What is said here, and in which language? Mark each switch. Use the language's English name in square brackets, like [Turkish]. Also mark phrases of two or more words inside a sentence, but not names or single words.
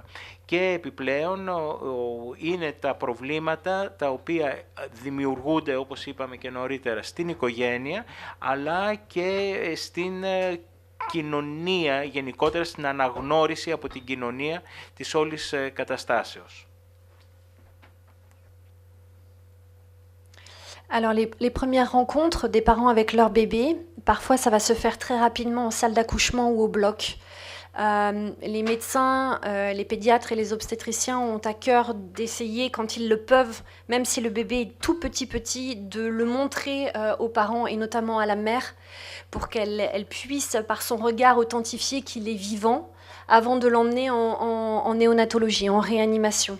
[Greek] Και επιπλέον είναι τα προβλήματα τα οποία δημιουργούνται, όπως είπαμε και νωρίτερα, στην οικογένεια, αλλά και στην κοινωνία, γενικότερα στην αναγνώριση από την κοινωνία της όλης καταστάσεως. [French] Alors les premières rencontres des parents avec leur bébé, parfois ça va se faire très rapidement en salle d'accouchement ou au bloc. Les médecins, les pédiatres et les obstétriciens ont à cœur d'essayer, quand ils le peuvent, même si le bébé est tout petit, de le montrer aux parents et notamment à la mère pour qu'elle puisse, par son regard, authentifier qu'il est vivant avant de l'emmener en néonatologie, en réanimation.